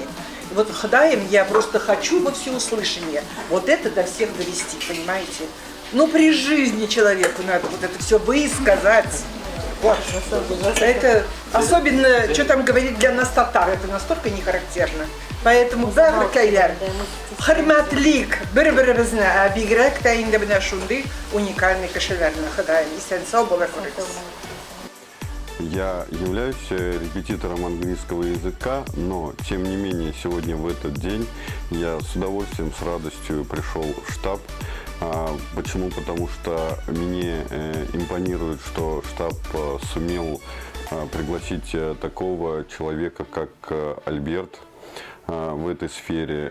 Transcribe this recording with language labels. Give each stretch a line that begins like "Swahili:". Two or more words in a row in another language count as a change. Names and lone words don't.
Russian: И вот Хадаем я просто хочу во всеуслышание вот это до всех довести, понимаете? Ну при жизни человеку надо вот это все высказать. Вот. Это особенно, что там говорить для нас татар, это настолько не характерно.
Tatar: Поэтому бәркәйләр, хөрмәтлек, бер-беребезне бигрәк тә инде менә шундый уникальный кешеләрне Ходаем исән сау була күрегез.
Russian: Я являюсь репетитором английского языка, но тем не менее сегодня в этот день я с удовольствием, с радостью пришел в штаб. Почему? Потому что мне импонирует, что штаб сумел пригласить такого человека, как Альберт, в этой сфере.